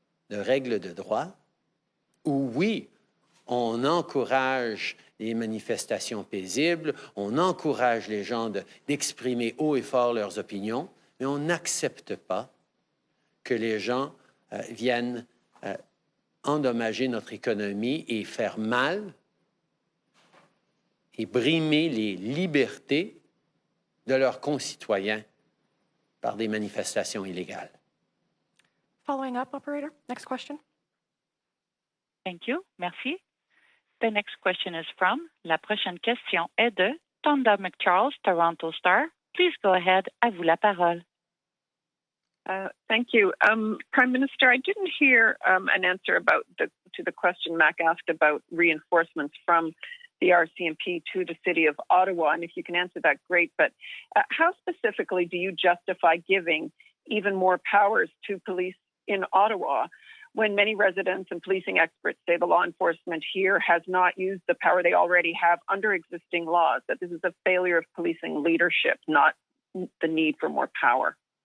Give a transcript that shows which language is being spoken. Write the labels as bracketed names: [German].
[French] de règles de droit où, oui, on encourage les manifestations paisibles, on encourage les gens d'exprimer haut et fort leurs opinions, mais on n'accepte pas que les gens viennent endommager notre économie et faire mal et brimer les libertés de leurs concitoyens par des manifestations illégales. [English] Following up, operator. Next question. Thank you. Merci. The next question is from, [French] la prochaine question est de [English] Tonda McCharles, Toronto Star. Please go ahead, [French] à vous la parole. [English] Thank you. Prime Minister, I didn't hear an answer to the question Mac asked about reinforcements from the RCMP to the City of Ottawa. And if you can answer that, great. But how specifically do you justify giving even more powers to police in Ottawa when many residents and policing experts say the law enforcement here has not used the power they already have under existing laws, that this is a failure of policing leadership, not the need for more power?